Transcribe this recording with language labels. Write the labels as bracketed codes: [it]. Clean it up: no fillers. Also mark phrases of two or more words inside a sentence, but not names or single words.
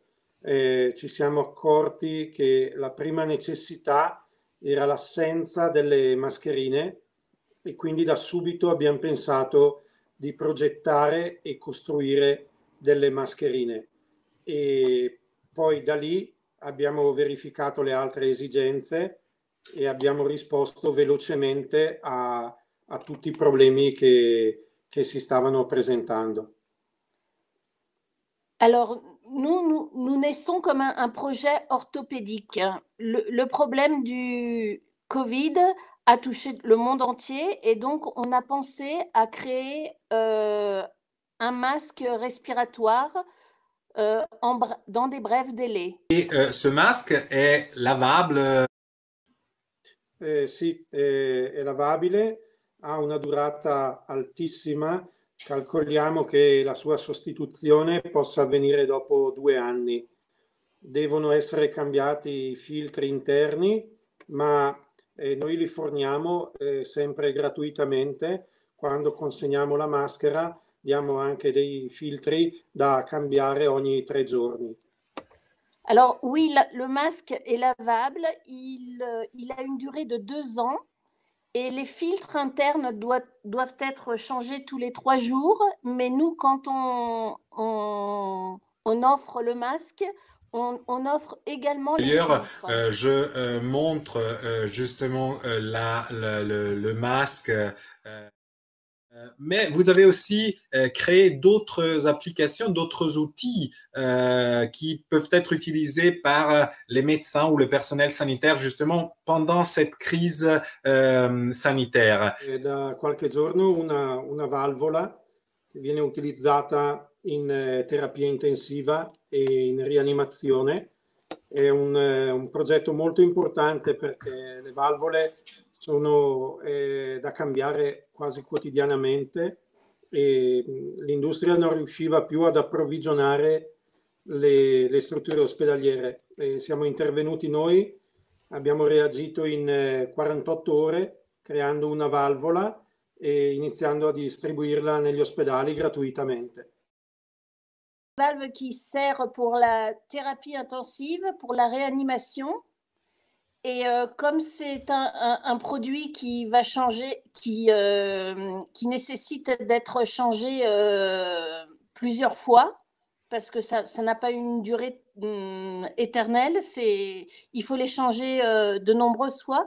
[it] Ci siamo accorti che la prima necessità era l'assenza delle mascherine e quindi da subito abbiamo pensato di progettare e costruire delle mascherine. E poi da lì abbiamo verificato le altre esigenze e abbiamo risposto velocemente a tutti i problemi che si stavano presentando. [fr] Alors, nous naissons comme un projet orthopédique. Le problème du Covid a touché le monde entier et donc on a pensé à créer un masque respiratoire dans des brefs délais. Et ce masque est lavable? [it] Sì, è lavabile, ha una durata altissima. Calcoliamo che la sua sostituzione possa avvenire dopo 2 anni. Devono essere cambiati i filtri interni, ma noi li forniamo sempre gratuitamente. Quando consegniamo la maschera diamo anche dei filtri da cambiare ogni 3 giorni. [fr] Alors oui, le masque est lavable, il a une durée de 2 ans et les filtres internes doivent être changés tous les 3 jours, mais nous, quand on offre le masque, on offre également les D'ailleurs, filtres. je montre justement le masque. Mais vous avez aussi créé d'autres applications, d'autres outils qui peuvent être utilisés par les médecins ou le personnel sanitaire justement pendant cette crise sanitaire. [it] Da qualche giorno una valvola che viene utilizzata in terapia intensiva e in rianimazione. È un progetto molto importante perché le valvole sono da cambiare quasi quotidianamente e l'industria non riusciva più ad approvvigionare le strutture ospedaliere. Siamo intervenuti noi, abbiamo reagito in 48 ore creando una valvola e iniziando a distribuirla negli ospedali gratuitamente. [fr] Valve qui sert pour la thérapie intensive, pour la réanimation. Et comme c'est un produit qui va changer, qui nécessite d'être changé plusieurs fois, parce que ça n'a pas une durée éternelle, il faut les changer de nombreuses fois.